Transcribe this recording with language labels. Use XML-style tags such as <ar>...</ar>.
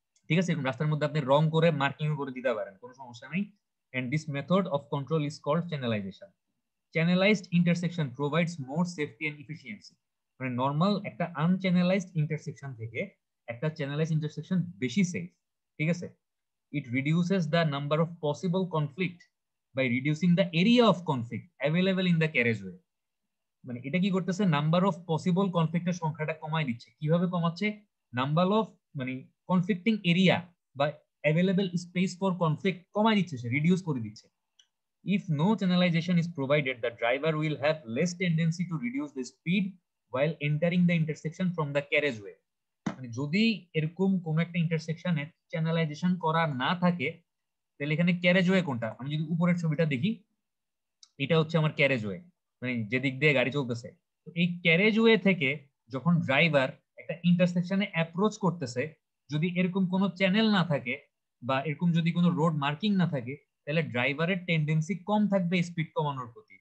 <bn>ঠিক আছে, এরকম রাস্তার মধ্যে আপনি রং করে মার্কিংও করে দিতে পারেন, কোনো সমস্যা নেই।</bn> <en>And this method of control is called channelization. Channelized intersection provides more safety and efficiency.</en> <bn>মানে নর্মাল একটা আনচ্যানেলাইজড ইন্টারসেকশন থেকে একটা চ্যানেলাইজড ইন্টারসেকশন বেশি সেফ। ঠিক আছে,</bn> <en>it reduces the number of possible conflict by reducing the area of conflict available in the carriageway.</en> <bn>মানে এটা কি করতেছে,</bn> <en>number of possible কনফ্লিক্টের</en> <bn>সংখ্যাটা কমায় দিচ্ছে। কিভাবে কমাচ্ছে? নাম্বার অফ মানে কনফ্লিক্টিং এরিয়া বা</bn> <en>available space for conflict</en> <bn>কমায় দিচ্ছে, সে রিডিউস করে দিচ্ছে।</bn> <en>If no channelization is provided, the driver will have less tendency to reduce the speed while entering the intersection from the carriageway.</en> <bn>মানে যদি এরকম কোন একটা ইন্টারসেকশনে চ্যানেলাইজেশন করা না থাকে তাহলে এখানে ক্যারেজওয়ে কোনটা, আমি যদি উপরের ছবিটা দেখি এটা হচ্ছে আমার ক্যারেজওয়ে, মানে যেদিক দিয়ে গাড়ি চলতেছে। তো এই ক্যারেজওয়ে থেকে যখন ড্রাইভার একটা ইন্টারসেকশনে অ্যাপ্রোচ করতেছে, যদি এরকম কোনো চ্যানেল না থাকে বা এরকম যদি কোনো রোড মার্কিং না থাকে তাহলে ড্রাইভারের টেন্ডেন্সি কম থাকবে স্পিড কমানোর প্রতি।</bn>